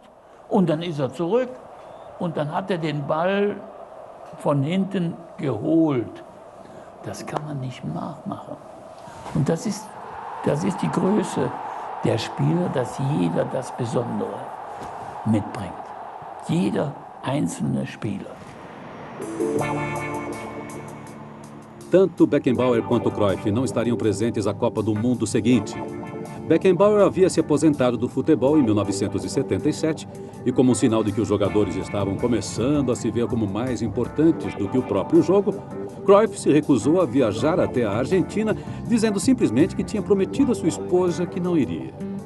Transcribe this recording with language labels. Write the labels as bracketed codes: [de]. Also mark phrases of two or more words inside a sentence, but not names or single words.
[de] Und dann ist er zurück und dann hat er den Ball von hinten geholt. Das kann man nicht nachmachen. Und das ist die Größe der Spieler, dass jeder das Besondere mitbringt. Jeder einzelne Spieler. [pt] Tanto Beckenbauer quanto Cruyff não estariam presentes à Copa do Mundo seguinte. Beckenbauer havia se aposentado do futebol em 1977 e, como um sinal de que os jogadores estavam começando a se ver como mais importantes do que o próprio jogo, Cruyff se recusou a viajar até a Argentina, dizendo simplesmente que tinha prometido à sua esposa que não iria.